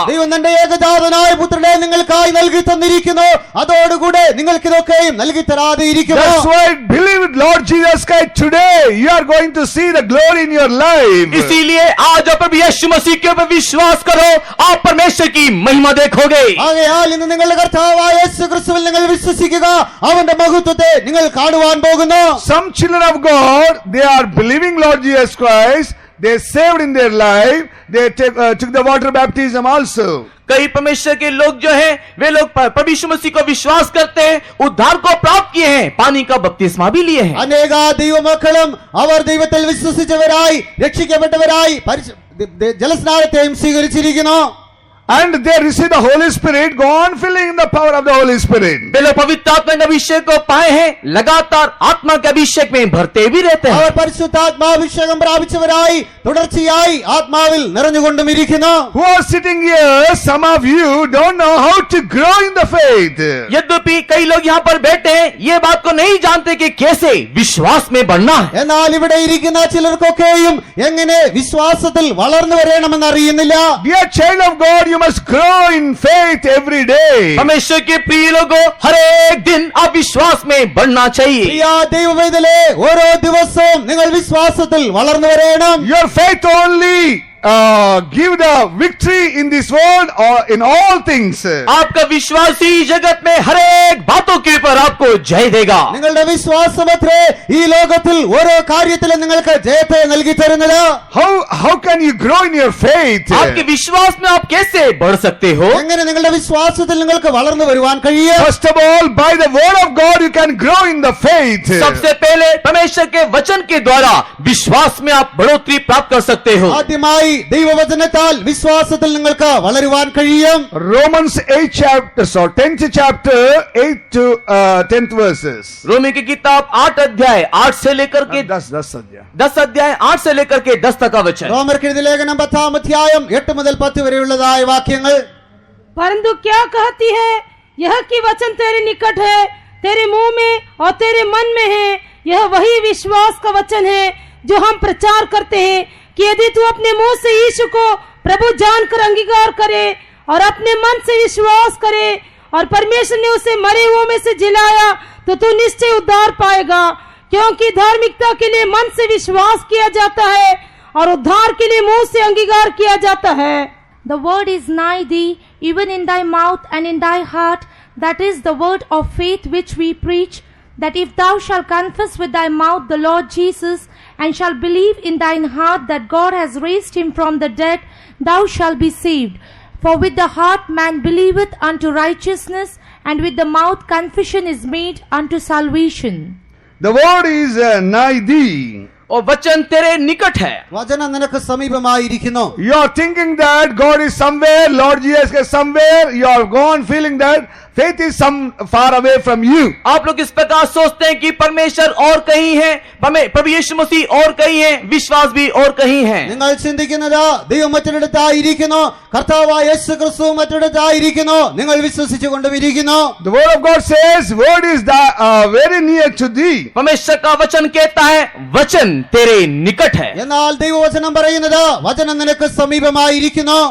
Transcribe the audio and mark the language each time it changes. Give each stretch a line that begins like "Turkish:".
Malayalam: ദൈവം തന്റെ ഏകജാതനായ പുത്രനെ നിങ്ങൾക്കായി നൽകി തന്നിരിക്കുന്നു, അതോടുകൂടെ നിങ്ങൾക്ക് ഇതൊക്കെയും നൽകി തരാതെ ഇരിക്കുമോ.
English: That's why believe Lord Jesus Christ today. You are going to see the glory in your life.
Hindi: इसीलिए आज आप प्रभु यीशु मसीह के ऊपर विश्वास करो, आप परमेश्वर की महिमा देखोगे।
Malayalam: ആകയാൽ ഇന്ന് നിങ്ങളുടെ കർത്താവായ യേശു ക്രിസ്തുവിൽ നിങ്ങൾ വിശ്വസിക്കുക, അവന്റെ മഹത്വത്തെ നിങ്ങൾ കാണുവാൻ പോകുന്നു.
English: Some children of God, they are believing Lord Jesus Christ. They saved in their life. They took the water baptism also.
Hindi: कई परमेश्वर के लोग जो हैं, वे लोग प्रभु यीशु मसीह को विश्वास करते हैं, उद्धार को प्राप्त किए हैं, पानी का बपतिस्मा भी लिए हैं।
Malayalam: അനേക ദൈവമക്കളും അവർ ദൈവത്തിൽ വിശ്വസിച്ചവരായി രക്ഷിക്കപ്പെട്ടവരായി ജലസ്നാനത്തെയും സ്വീകരിച്ചിരിക്കുന്നു.
English: And they receive the Holy Spirit. Go on filling in the power of the Holy Spirit.
Hindi: वे लोग पवित्र आत्मा के अभिषेक को पाए हैं, लगातार आत्मा के अभिषेक में भरते भी रहते हैं।
Malayalam: അവർ പരിശുദ്ധാത്മാഭിഷേകം പ്രാപിച്ചവരായി തുടർച്ചയായി ആത്മാവിൽ നിറഞ്ഞുകൊണ്ടും ഇരിക്കുന്നു.
English: Who are sitting here, some of you don't know how to grow in the faith.
Hindi: यद्यपि कई लोग यहाँ पर बैठे हैं, ये बात को नहीं जानते कि कैसे विश्वास में बढ़ना है।
Malayalam: എന്നാൽ ഇവിടെ ഇരിക്കുന്ന ചിലർക്കൊക്കെയും എങ്ങനെ വിശ്വാസത്തിൽ വളർന്നു വരണമെന്ന് അറിയുന്നില്ല.
English: Dear child of God, you must grow in faith every day.
Hindi: परमेश्वर के प्रिय लोगों, हर एक दिन आप विश्वास में बढ़ना चाहिए।
Malayalam: പ്രിയ ദൈവവൈതലേ, ഓരോ ദിവസവും നിങ്ങൾ വിശ്വാസത്തിൽ വളർന്നു വരണം.
English: Your faith only give the victory in this world or in all things.
Hindi: आपका विश्वास ही जगत में हर एक बातों के ऊपर आपको जय देगा।
Malayalam: നിങ്ങളുടെ വിശ്വാസമത്രേ ഈ ലോകത്തിൽ ഓരോ കാര്യത്തിലും നിങ്ങൾക്ക് ജയത്തെ നൽകി തരുന്നത്.
English: How can you grow in your faith?
Hindi: आपके विश्वास में आप कैसे बढ़ सकते हो?
Malayalam: എങ്ങനെ നിങ്ങളുടെ വിശ്വാസത്തിൽ നിങ്ങൾക്ക് വളർന്നു വരുവാൻ കഴിയും?
English: First of all, by the word of God you can grow in the faith.
Hindi: सबसे पहले परमेश्वर के वचन के द्वारा विश्वास में आप बढ़ोतरी प्राप्त कर सकते हो।
Malayalam: ആദ്യമായി ദൈവവചനത്താൽ വിശ്വാസത്തിൽ നിങ്ങൾക്ക് വളരുവാൻ കഴിയും.
English: Romans 8 chapter, so 10th chapter 8 to 10th verses.
Hindi: रोमी की किताब 8 अध्याय 8 से लेकर के 10 अध्याय 8 से लेकर के 10 तक का वचन।
Malayalam: റോമർക്കെഴുതിയ ലേഖനം 10-ാം അധ്യായം 8 മുതൽ 10 വരെയുള്ളതായ വാക്യങ്ങൾ.
Hindi: परंतु क्या कहती है यह कि वचन तेरे निकट है, तेरे मुंह में और तेरे मन में है। यह वही विश्वास का वचन है जो हम प्रचार करते हैं कि यदि तू अपने मुंह से यीशु को प्रभु जानकर अंगीकार करे और अपने मन से विश्वास करे और परमेश्वर ने उसे मरे हुओं में से जिलाया तो तू निश्चय उद्धार पाएगा। क्योंकि धार्मिकता के लिए मन से विश्वास किया जाता है और उद्धार के लिए मुंह से अंगीकार किया जाता है।
English: The word is nigh thee, even in thy mouth and in thy heart. That is the word of faith which we preach, that if thou shalt confess with thy mouth the Lord Jesus, and shalt believe in thine heart that God has raised him from the dead, thou shalt be saved. For with the heart man believeth unto righteousness, and with the mouth confession is made unto salvation. The word is nigh thee.
Hindi: और वचन तेरे निकट है।
Malayalam: വചനം നിനക്ക് സമീപമായിരിക്കുന്നു.
English: You are thinking that God is somewhere, Lord Jesus is somewhere. You are gone feeling that faith is some far away from you.
Hindi: आप लोग इस प्रकार सोचते हैं कि परमेश्वर और कहीं है, प्रभु यीशु मसीह और कहीं है, विश्वास भी और कहीं है।
Malayalam: നിങ്ങൾ ചിന്തിക്കുന്നത് ദൈവം മറ്റൊരിടത്തായിരിക്കുന്നു, കർത്താവായ യേശു ക്രിസ്തു മറ്റൊരിടത്തായിരിക്കുന്നു, നിങ്ങൾ വിശ്വസിച്ചുകൊണ്ടിരിക്കുന്നു.
English: The word of God says, word is very near to thee.
Hindi: परमेश्वर का वचन कहता है वचन तेरे निकट है।
Malayalam: എന്നാൽ ദൈവവചനം പറയുന്നത് വചനം നിനക്ക് സമീപമായിരിക്കുന്നു.